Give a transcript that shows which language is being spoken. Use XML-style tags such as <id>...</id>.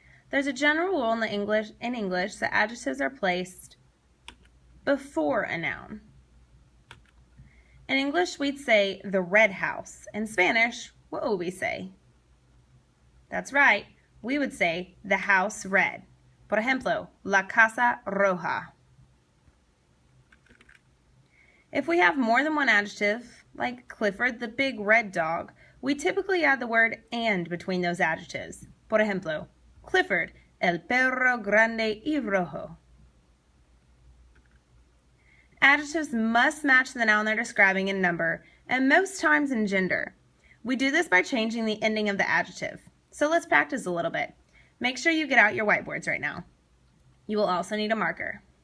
<en>There's a general rule in English that adjectives are placed before a noun. In English, we'd say the red house. In Spanish, what would we say? That's right, we would say the house red.</en> <es>Por ejemplo, la casa roja.</es> <en>If we have more than one adjective, like Clifford the big red dog, we typically add the word and between those adjectives.</en> <es>Por ejemplo, Clifford, el perro grande y rojo.</es> <en>Adjectives must match the noun they're describing in number, and most times in gender. We do this by changing the ending of the adjective. So let's practice a little bit. Make sure you get out your whiteboards right now. You will also need a marker.</en>